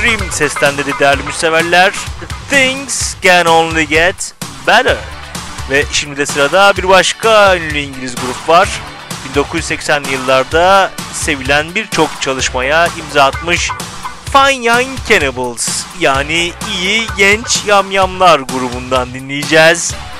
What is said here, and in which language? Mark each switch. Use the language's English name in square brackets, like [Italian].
[Turkish] Seslendirdi değerli müşteriler. [English] Things can only get better. [Turkish] Ve şimdi de sırada bir başka ünlü İngiliz grup var. 1980'li yıllarda sevilen birçok çalışmaya imza atmış Fine Young Cannibals, yani iyi genç yamyamlar grubundan dinleyeceğiz.